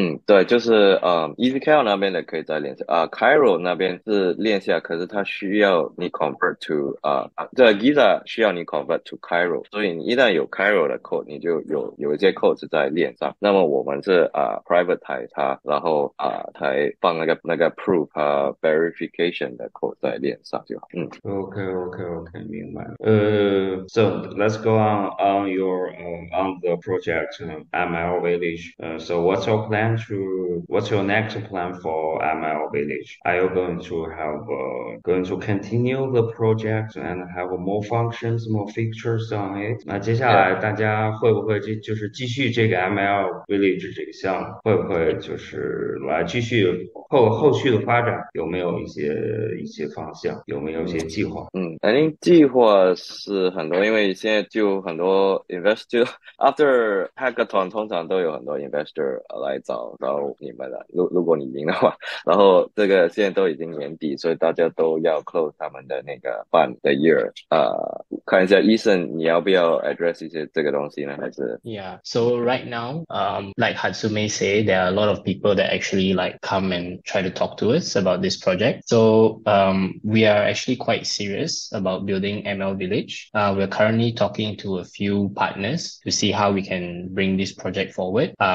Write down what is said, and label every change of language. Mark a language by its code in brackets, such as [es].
[zh] 对，就是EZKL 那边的可以在链下Cairo 那边是链下，可是它需要你 convert to 这 Giza 需要你 convert to Cairo， 所以你一旦有 Cairo 的 code， 你就有一些 code 是在链上。那么我们是privatize 它，然后才放那个 proof verification 的 code 在链上就好。 OK， 明白。 [en] So let's go on your on the project ML Village. So what's your next plan for ML Village? Are you going to continue the project and have more functions, more features on it? [zh] 那接下来大家会不会就是继续这个 ML Village 这个项目？会不会就是来继续后续的发展？有没有一些方向？有没有一些计划？ [en] I think [zh] 计划是很多，因为现在就很多 [en] investor after hackathon [zh] 通常都有很多 investor 来找你们了。如果你赢的话，然后这个现在都已经年底，所以大家都要 close 他们的那个半的 year。看一下医生，你要不要 address 一些这个东西呢？还是 [en] Yeah. So right now, like Hatsume say, there are a lot of people that actually like come and try to talk to us about this project. So we are actually quite serious about building ML Village. We're currently talking to a few partners to see how we can bring this project forward.